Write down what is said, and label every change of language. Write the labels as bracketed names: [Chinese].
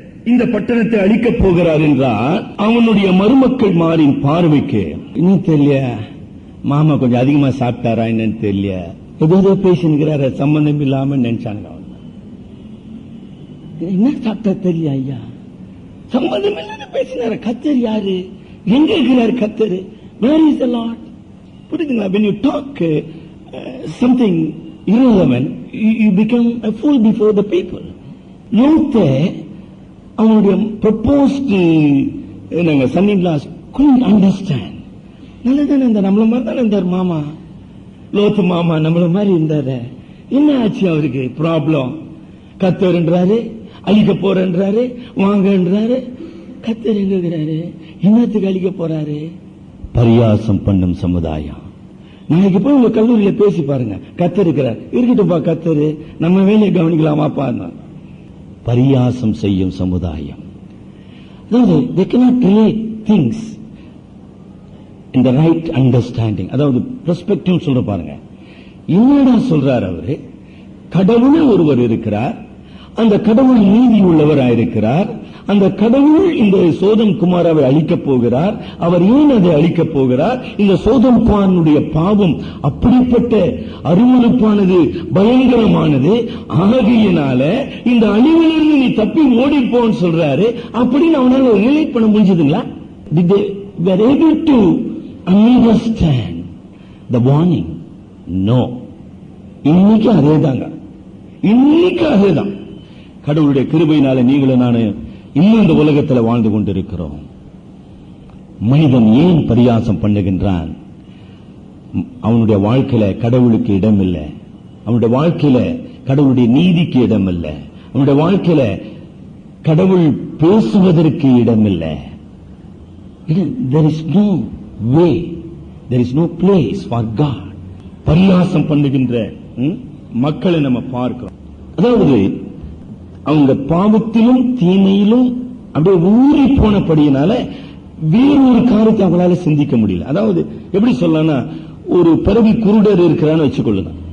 [Tamil] இந்த பட்டணத்தை அழிக்கப் போகிறார் என்றால் அவனுடைய மருமக்கள் மாறின் பார்வைக்கு இன்னும் தெரியல, மாமா கொஞ்சம் அதிகமா சாப்பிட்டாரா என்னன்னு தெரியல, ஏதோ பேசினுக்கிறார சம்பந்தம் இல்லாம நினைச்சாங்க. என்ன சாப்பிட்டா தெரியல ஐயா, சம்பந்தம் இல்லாம பேசினார. கத்தர் யாரு? எங்க இருக்கிறார் கத்தர்? [English] Where is the lord? [Tamil] புரியுதுங்களா? [English] when you talk something irrelevant, you become a fool before the people. [Tamil] லோத்தே அவனுடைய [English] proposed son-in-laws couldn't understand. [Tamil] நல்லதானே இருந்தார், நம்மள மாதிரி தானே இருந்தார் மாமா. லோத்து மாமா நம்மள மாதிரி இருந்தாரு. என்ன ஆச்சு அவருக்கு? ப்ராப்ளம். கத்தர்ன்றாரு, அழிக்க போறன்றாரு, வாங்கன்றாரு. கத்தர் எங்க இருக்கிறாரு? என்னத்துக்கு அழிக்க போறாரு? பரியாசம் பண்ணும் சமுதாயம். நாளைக்கு போய் உங்க கல்லூரியில பேசி பாருங்க, கத்தர் இருக்கிறார். இருக்கட்டும்பா கத்தரு, நம்ம வேலையை கவனிக்கலாமாப்பா. பரியாசம் செய்யும் சமுதாயம். [English] they cannot relate things in the right understanding. [Tamil] அதாவது பெர்ஸ்பெக்டிவ் சொல்ற பாருங்க. என்னடா சொல்றார் அவரு? கடவுள் ஒருவர் இருக்கிறார், அந்த கடவுள் நீதி உள்ளவராயிருக்கிறார், அந்த கடவுள் இந்த சோதம் குமாராவை அழிக்கப் போகிறார். அவர் ஏன் அதை அழிக்கப் போகிறார்? இந்த சோதம் குமாரனுடைய பாவம் அப்படிப்பட்ட அருவருப்பானது, பயங்கரமானது. ஆகையினால இந்த அழிவிலிருந்து நீ தப்பி ஓடிப்போன்னு சொல்றாரு. அப்படின்னு அவனால ரிலேட் பண்ண முடிஞ்சதுங்களா? [English] Did they were able to understand the warning? No. [Tamil] இன்னைக்கு அதேதாங்க, இன்னைக்கு அதேதான். கடவுளுடைய கிருபையினால நீங்களும் நானு இன்னும் இந்த உலகத்தில் வாழ்ந்து கொண்டிருக்கிறோம். மனிதன் ஏன் பரியாசம் பண்ணுகின்றான்? அவனுடைய வாழ்க்கையில கடவுளுக்கு இடம் இல்லை, அவனுடைய வாழ்க்கையில கடவுளுடைய நீதிக்கு இடம் இல்லை, அவனுடைய வாழ்க்கையில கடவுள் பேசுவதற்கு இடம் இல்லை. [English] There is no way, there is no place for God. [Tamil] பரியாசம் பண்ணுகின்ற மக்களை நம்ம பார்க்கிறோம். அதாவது அவங்க பாவத்திலும் தீமையிலும் அப்படியே ஊறி போனபடியினால வேறொரு காரியத்தை அவங்களால சிந்திக்க முடியல. அதாவது எப்படி சொல்லலாம்னா, ஒரு பிறவி குருடர் இருக்கிறான்னு வச்சுக்கொள்ளுங்க.